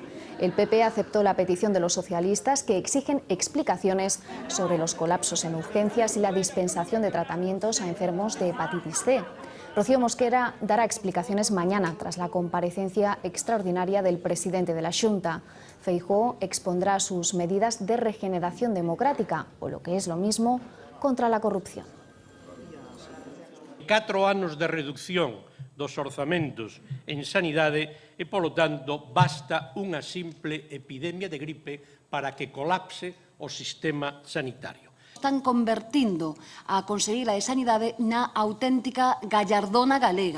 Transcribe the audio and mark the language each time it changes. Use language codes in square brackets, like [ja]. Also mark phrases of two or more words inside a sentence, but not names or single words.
[es] El PP aceptó la petición de los socialistas que exigen explicaciones sobre los colapsos en urgencias y la dispensación de tratamientos a enfermos de hepatitis C. Rocío Mosquera dará explicaciones mañana tras la comparecencia extraordinaria del presidente de la Xunta. Feijóo expondrá sus medidas de regeneración democrática, o lo que es lo mismo, contra la corrupción. [gl] 4 anos de reducción dos orzamentos en sanidade e, polo tanto, basta unha simple epidemia de gripe para que colapse o sistema sanitario. Están convertindo a Conselleira de Sanidade na auténtica gallardona galega.